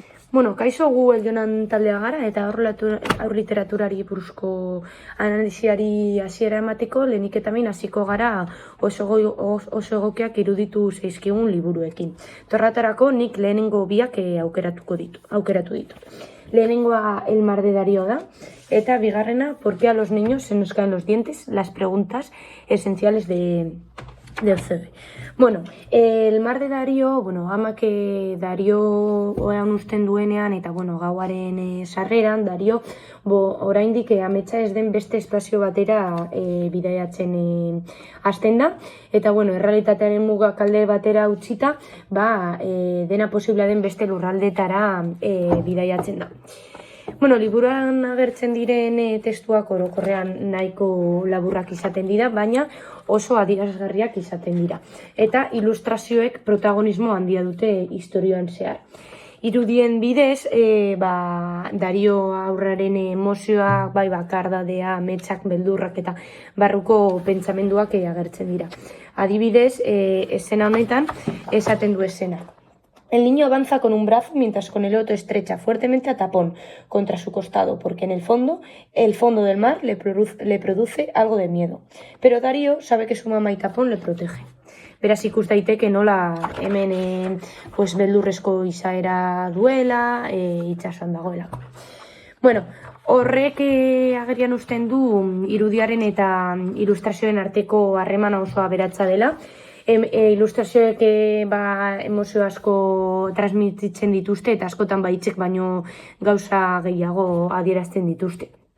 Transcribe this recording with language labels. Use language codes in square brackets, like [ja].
[eu] Bueno, kaixo gu Eljonan taldea gara eta aur literaturari buruzko analisiari hasiera emateko lehenik eta behin hasiko gara oso egokiak iruditu zaizkigun liburuekin. Torratarako nik lehenengo biak aukeratu ditu. Lehenengoa [es] El mar de Darío [eu] da eta bigarrena [es] ¿Por qué a los niños se nos caen los dientes? Las preguntas esenciales del CB. [eu] Bueno, El mar de Darío, amak Dario oean usten duenean eta gauaren sarreran Dario oraindik ametsa ez den beste espazio batera bidaiatzen hasten da eta errealitatearen mugak alde batera utzita, dena posiblea den beste lurraldetara bidaiatzen da. Liburuan agertzen diren testuak orokorrean nahiko laburrak izaten dira, baina oso adierazgarriak izaten dira. Eta ilustrazioek protagonismo handia dute istorioan zehar. Irudien bidez, Dario aurraren emozioak, bakardadea, ametsak, beldurrak eta barruko pentsamenduak agertzen dira. Adibidez, esena honetan esaten du esena. [es] El niño avanza con un brazo mientras con el otro estrecha fuertemente a Tapón contra su costado, porque en el fondo del mar le produce algo de miedo. Pero Darío sabe que su mamá y Tapón le protegen. [eu] Beraz ikus daiteke nola hemen beldurrezko izaera duela, itsasoan dagoelako. Horrek agerian uzten du irudiaren eta ilustrazioen arteko harremana oso aberatsa dela. Ilustrazioek emozio asko transmititzen dituzte eta askotan hitzek baino gauza gehiago adierazten dituzte.